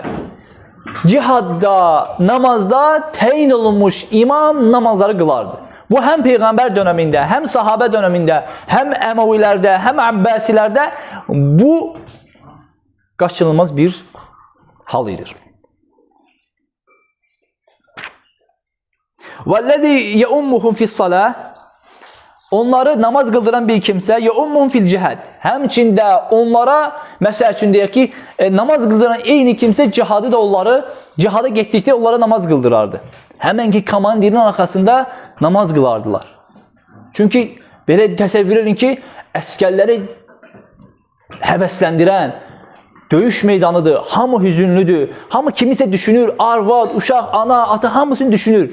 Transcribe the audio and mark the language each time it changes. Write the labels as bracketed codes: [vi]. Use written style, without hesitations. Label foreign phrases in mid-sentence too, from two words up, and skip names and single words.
[az] Cihadda, namazda təyin olunmuş imam namazları qılardı. Bu həm Peyğəmbər dönəmində, həm sahabə dönəmində, həm Əməvilərdə, həm Abbasilərdə bu qaçınılmaz bir hal idir. [ar] وَالَّذِي يَؤُمُّهُمْ فِي الصَّلَاةِ [az] Onları namaz qıldıran bir kimsə [ar] يَؤُمُّهُمْ فِي الْجِهَدِ [az] Həmçində onlara, məsəl üçün deyək ki, namaz qıldıran eyni kimsə cihadı da onları, cihada getdikdə onlara namaz qıldırardı. Həmən ki, komandirin arxasında namaz qılardılar. Çünki belə təsəvvür edin ki, əskərləri həvəsləndirən döyüş meydanıdır, hamı hüzünlüdür, hamı kimisə düşünür, arvad, uşaq, ana, ata hamısını düşünür.